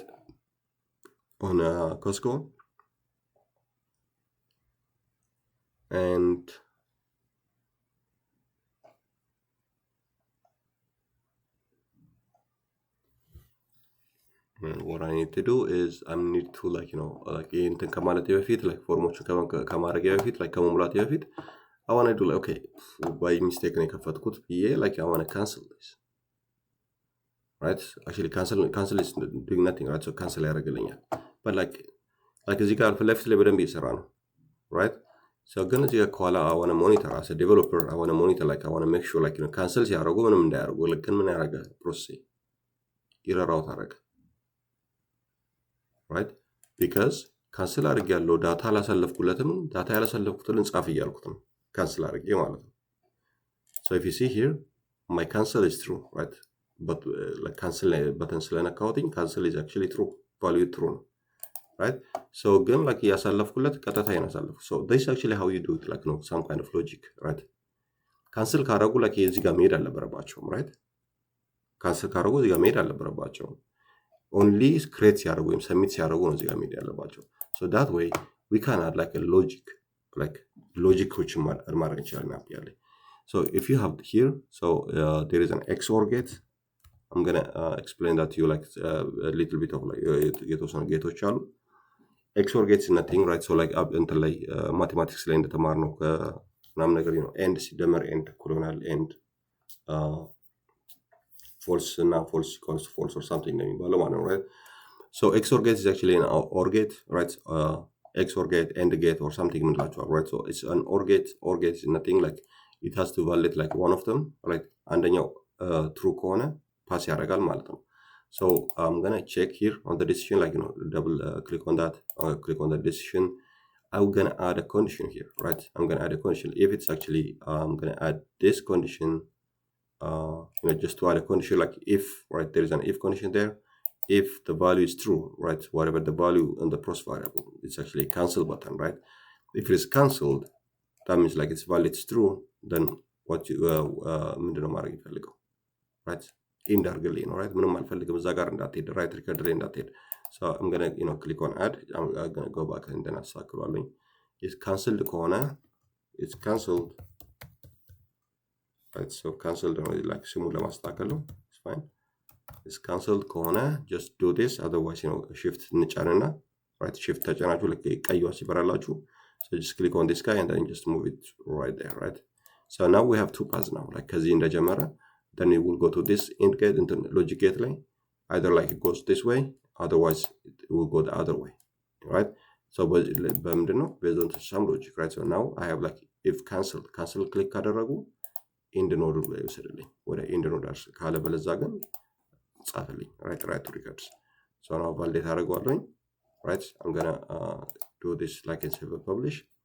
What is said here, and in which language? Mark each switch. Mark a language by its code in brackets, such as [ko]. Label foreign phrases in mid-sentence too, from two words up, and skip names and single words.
[en] On Costco, and what I need to do is I need to like like [am] እንትን ከማለት በፊት [en] like [am] ፎርሞቹን ከማድረግ በፊት [en] like [am] ከመሙላት በፊት [en] I want to do like, okay, by mistake [am] ነው የከፈትኩት ብዬ [en] like I want to cancel this, right? Actually cancel is doing nothing, right? [am] So cancel ያደርግልኛል, [en] but like [am] እዚህ ጋር ፊት ለፊት ላይ በደንብ እየሰራ ነው, right? [en] So [am] ግን እዚህ ጋር ከኋላ [en] I want to monitor as a developer, I want to monitor, like I want to make sure like cancel [am] ሲያደርጉ ምንም እንዳያደርጉ, [en] like [am] ግን ምን ያደርጋል ፕሮሰስ [en] error out አደረገ, right? Because [am] ካንስል አድርግ ያለው ዳታ አላሳለፍኩለትም ዳታ ያላሳለፍኩትን ጻፍ እያልኩት ነው ካንስል አድርጌ ማለት ነው [en] so if you see here my cancel is true right but like cancel button ስለነካሁትኝ cancel is actually true value true ነው right so ግን like [am] ያሳለፍኩለት ቀጥታ ያሳለፍኩ [en] so this is actually how you do it like no some kind of logic right cancel ካረጉ like እዚህ [am] ጋር መሄድ አልነበረባቸውም [en] right cancel [am] ካረጉ እዚህ ጋር መሄድ አልነበረባቸውም only create ሲያደርጉ ወይም submit ሲያደርጉ ነው እዚህ ጋር መሄድ [en] ያለባቸው so that way we can add like a logic like which [am] ማድረግ እንችላለን አፕ ላይ [en] so if you have here so there is an XOR gate I'm gonna explain that to you like a little bit of like [am] የተወሰኑ ጌቶች አሉ [en] XOR gate is nothing right so like [am] እንትን ላይ ማቴማቲክስ ላይ እንደተማርነው ምናምን ነገር ነው ኤንድ ሲደመር ኤንድ እኩል ይሆናል ኤንድ [en] false እና false equals to false or something [am] ነው የሚባለው ማለት ነው [en] right so XOR gate is actually an OR gate right XOR gate AND gate or something ምንላቸዋል right so it's an OR gate is nothing like it has to validate like one of them right [am] አንደኛው true ከሆነ pass ያደርጋል ማለት ነው [en] so I'm gonna check here on the decision like double click on that click on the decision I'm gonna add a condition here right I'm gonna add a condition if it's actually I'm gonna add this condition just to add a condition like if right there is an if condition there if the value is true right whatever the value in the process variable it's actually a cancel button right if it is cancelled that means like it's valid it's true then what you [am] ምንድነው ማድረግ ይፈልገው [en] right [am] እንዳርግልኝ ነው [en] right [am] ምንም አልፈልግም እዛ ጋር እንዳትሄድ [en] right record [am] ላይ እንዳትሄድ [en] so I'm gonna click on add I'm gonna go back and then አሳክሏለኝ is cancelled ከሆነ it's cancelled right so cancelled like [am] ስሙን ለማስተካከል ነው [en] it's fine it's cancelled ከሆነ just do this otherwise shift እንጫንና right shift [am] ተጫናችሁ ልክ ቀይዋ ሲበራላችሁ [en] so just click on this guy and then just move it right there right so now we have two paths now like [am] ከዚህ እንደጀመረ [en] then it will go to this end gate into logic gate ላይ either like it goes this way otherwise it will go the other way right so በምንድነው based on some logic right so now I have like if cancel click [am] ካደረጉ ኢንድ ኖድ ላይ ወሰደልኝ ወደ ኢንድ ኖድ አርስ ካለ በለዛ ግን ጻፈልኝ [en] right to records so now validate አደርገዋለሁ right I'm gonna do this like and save and publish